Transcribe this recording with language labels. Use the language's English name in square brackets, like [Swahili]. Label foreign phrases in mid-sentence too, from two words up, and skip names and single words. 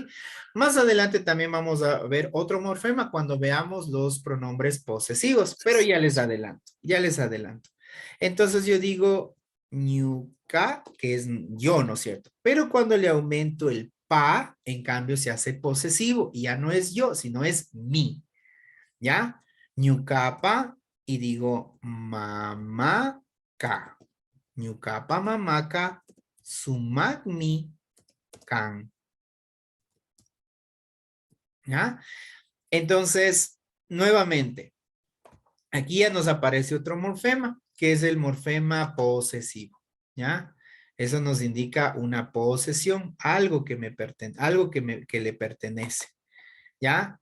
[Spanish] Más adelante también vamos a ver otro morfema cuando veamos los pronombres posesivos, pero ya les adelanto, ya les adelanto. Entonces yo digo ñuca, que es yo, ¿no es cierto? Pero cuando le aumento el pa, en cambio, se hace posesivo y ya no es yo, sino es mi, ¿ya? Ñucapa y digo mamaca. [Quechua] Ñucapa mamaca sumagmi can. [Spanish] ¿Ya? Entonces, nuevamente, aquí ya nos aparece otro morfema, que es el morfema posesivo, ¿ya? Eso nos indica una posesión, algo que me pertenece, algo que le pertenece, ¿ya?